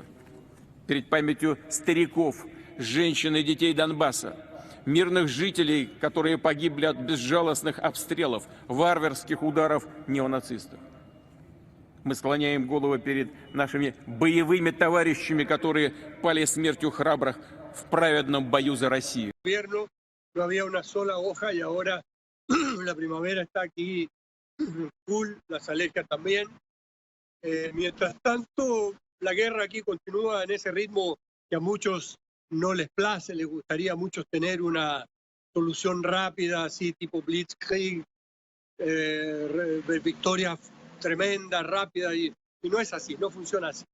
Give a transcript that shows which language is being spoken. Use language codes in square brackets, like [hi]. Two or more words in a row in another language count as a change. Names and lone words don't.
[ru] Перед памятью стариков, женщин и детей Донбасса, мирных жителей, которые погибли от безжалостных обстрелов, варварских ударов неонацистов. Мы склоняем голову перед нашими боевыми товарищами, которые пали смертью храбрых в праведном бою за Россию. [es] No había una sola hoja y ahora la primavera está aquí full, las alergias también. Mientras tanto, la guerra aquí continúa en ese ritmo que a muchos no les place, les gustaría a muchos tener una solución rápida, así tipo Blitzkrieg, victoria tremenda, rápida, y no es así, no funciona así.